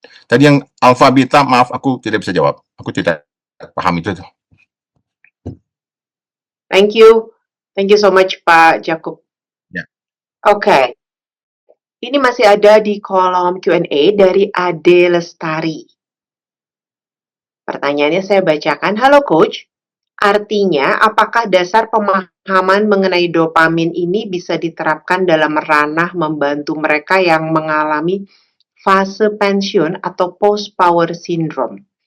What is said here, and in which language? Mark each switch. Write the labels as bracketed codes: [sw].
[id] Tadi yang alfa beta, maaf aku tidak bisa jawab. Aku tidak paham itu. [en] Thank you so much Pak Jakub. [id] Ya. Oke. Ini masih ada di kolom Q&A dari Ade Lestari. Pertanyaannya saya bacakan. Halo Coach, artinya apakah dasar pemahaman mengenai dopamin ini bisa diterapkan dalam ranah membantu mereka yang mengalami fase pensiun atau post-power syndrome?